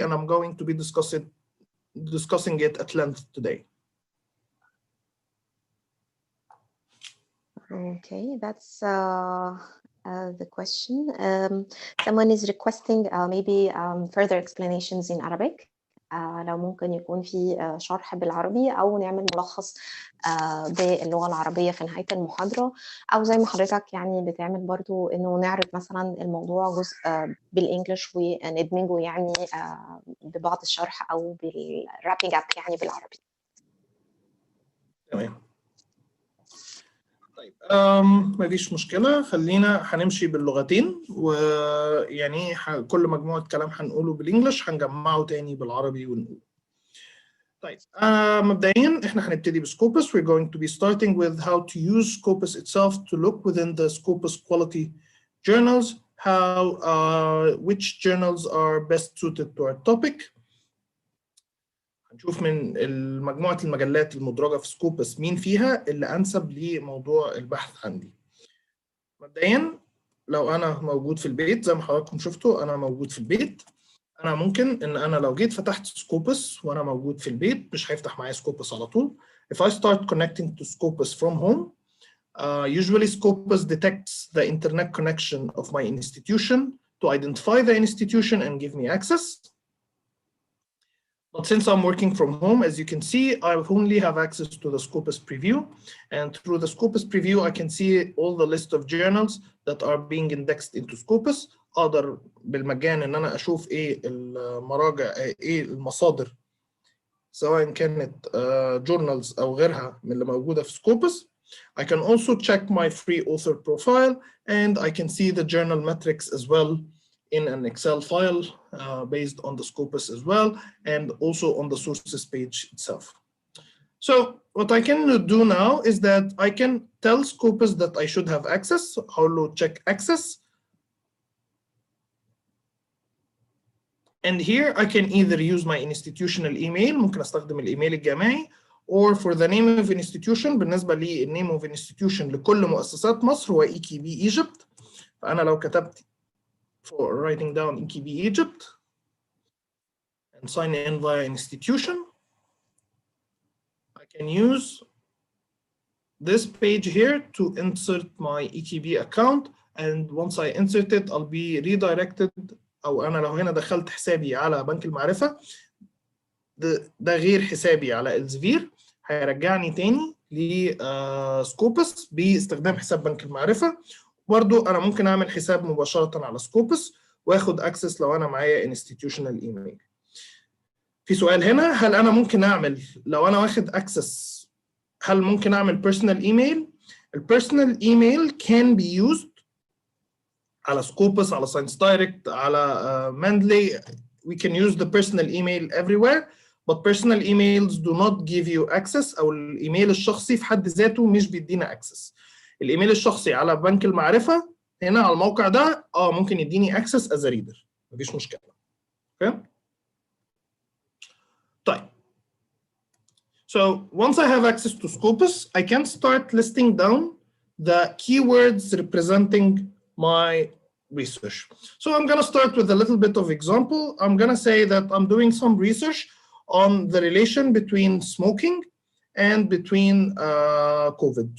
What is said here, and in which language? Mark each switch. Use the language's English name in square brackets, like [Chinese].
[English] And I'm going to be discussing it at length today. Okay, that's the question. Someone is requesting maybe further explanations in Arabic. [Arabic] لو ممكن يكون في شرح بالعربي أو نعمل ملخص باللغة العربية في نهاية المحاضرة، أو زي ما حضرتك يعني بتعمل برضو إنه نعرض مثلا الموضوع جزء بالإنجليش وندمجه يعني ببعض الشرح أو بالرابينج أب يعني بالعربي. تمام. طيب مفيش مشكلة، خلينا هنمشي باللغتين، ويعني كل مجموعة كلام هنقوله بالإنجليش هنجمعه تاني بالعربي ونقوله. طيب مبدئيا احنا هنبتدي بسكوبس. [English] We're going to be starting with how to use Scopus itself to look within the Scopus quality journals, how which journals are best suited to our topic. [Arabic] هنشوف من مجموعة المجلات المدرجة في سكوبس مين فيها اللي أنسب لموضوع البحث عندي. مبدئيا لو أنا موجود في البيت زي ما حضراتكم شفتوا أنا موجود في البيت، أنا ممكن إن أنا لو جيت فتحت سكوبس وأنا موجود في البيت مش هيفتح معايا سكوبس على طول. [English] If I start connecting to Scopus from home, usually Scopus detects the internet connection of my institution to identify the institution and give me access. But since I'm working from home, as you can see, I only have access to the Scopus preview. And through the Scopus preview, I can see all the list of journals that are being indexed into Scopus. [Arabic] أقدر بالمجان إن أنا أشوف إيه المراجع، إيه المصادر، سواء كانت journals أو غيرها من اللي موجودة في Scopus. [English] I can also check my free author profile, and I can see the journal metrics as well in an Excel file based on the Scopus as well, and also on the sources page itself. So what I can do now is that I can tell Scopus that I should have access. How check access. And here I can either use my institutional email، [Arabic] ممكن استخدم الايميل الجامعي، [English] or for the name of institution. [Arabic] بالنسبة لي [English] name of institution [Arabic] لكل مؤسسات مصر هو EKB Egypt. فأنا لو كتبت [English] for writing down EKB Egypt and sign in via institution, I can use this page here to insert my EKB account, and once I insert it I'll be redirected. [Arabic] أو أنا لو هنا دخلت حسابي على بنك المعرفة، ده غير حسابي على Elsevier، هيرجعني تاني لسكوبس باستخدام حساب بنك المعرفة. برضو أنا ممكن أعمل حساب مباشرة على سكوبس واخد اكسس لو انا معايا institutional email. في سؤال هنا، هل انا ممكن اعمل لو انا واخد اكسس، هل ممكن اعمل personal email؟ البيرسونال [English] email can be used [Arabic] على Scopus، على Science Direct، على Mendeley. [English] We can use the personal email everywhere, but personal emails do not give you access. [Arabic] او الايميل الشخصي في حد ذاته مش بيدينا access. الايميل الشخصي على بنك المعرفة هنا على الموقع ده ممكن يديني access [English] as a reader، [Arabic] مفيش مشكلة. اوكي؟ طيب. [English] So once I have access to Scopus, I can start listing down the keywords representing my research. So I'm going to start with a little bit of example. I'm going to say that I'm doing some research on the relation between smoking and between COVID.